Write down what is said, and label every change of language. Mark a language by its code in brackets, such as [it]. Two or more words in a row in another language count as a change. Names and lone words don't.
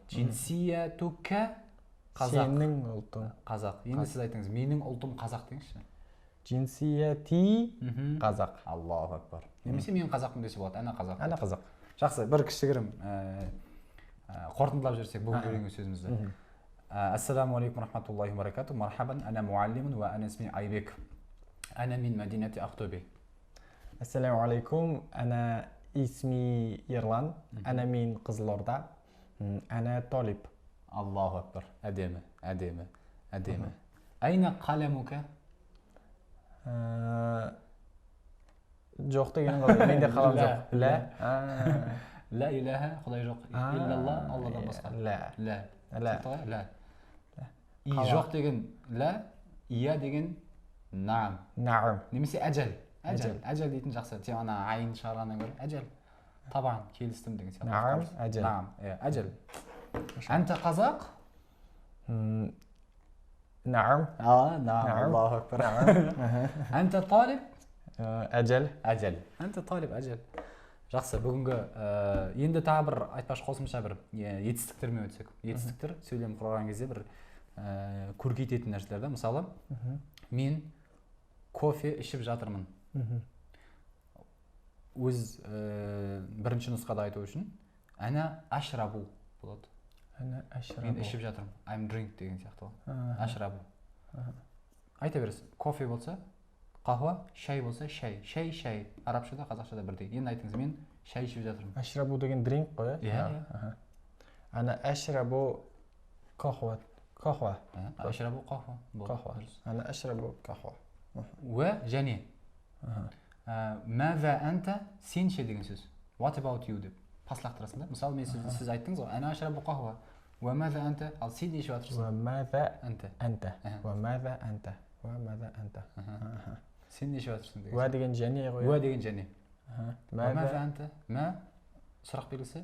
[ar] جنسيتك قازاق. [kk] Сенің ұлтың қазақ. Енді сіз айтыңыз, менің ұлтым қазақ деңізші. [ar] جنسيتي قازاق. الله أكبر. [kk] Немесе мен қазақпын десе болады, ана қазақ. [ar] أنا قازاق. [kk] Жақсы, бір кішігірім қорытындылап жіберсек бүгін көрген сөзімізді. [ar] السلام عليكم رحمة الله وبركاته. مرحبا، أنا معلم وأنا اسمي أيبك. أنا من مدينة أقتوبه. السلام عليكم، أنا اسمي يرلان، أنا من قيزيلوردا، أنا طالب. الله أكبر. Әдемі. أين قلمك? [kk] Жоқ деген ғой, менде қалам жоқ. [ar] لا إله, [kk] Құдай жоқ. Иллалла, Алладан басқа. [ar] Ла. [kk] И жоқ деген ла, ия деген наам. Немесе әжәл. Әжәл дейтін жақсы. Сен ана айын шығарғаннан гөрі әжәл. Табан, келістім деген сияқты. [ar] نعم، أجل. نعم، أجل. أنت قازاق? Наам. نعم. الله أكبر. أنت طالب? Әжәл. أنت طالب, әжәл. [kk] Жақсы, бүгінгі енді тағы бір айтпақшы қосымша бір етістіктермен өтсек. Етістіктер сөйлем құрған кезде бір көркейтетін нәрселер да. Мысалы, мен кофе ішіп жатырмын. Өз бірінші нұсқада айту үшін [ar] أنا أشرب [kk] болады. Мен ішіп жатырмын. [en] I'm drink [kk] деген сияқты ғой. Ашрабу. Айта бересіз. Кофе болса қахуа, шай болса шай. Шай. Арабшада, қазақшада бірдей. Енді айтыңыз, мен шай ішіп жатырмын. Ашрабу деген дринк қой, иә? Иә. [ar] أنا أشرب قهوة. أشرب قهوة. أنا أشرب قهوة. [kk] Уә және. [ar] ماذا أنت [kk] сенше деген сөз. [en] What about you [kk] деп паслақтырасың да. Мысалы, мен сіз айттыңыз ғой, [ar] أنا أشرب قهوة. وماذا أنت, [kk] ал сен не ішіп жатырсың? [ar] وماذا أنت. [kk] Сен не ішіп жатырсың деген. Уә деген және ғой. Уә деген және. [ar] ماذا أنت. [kk] Мә сұрақ белгісі.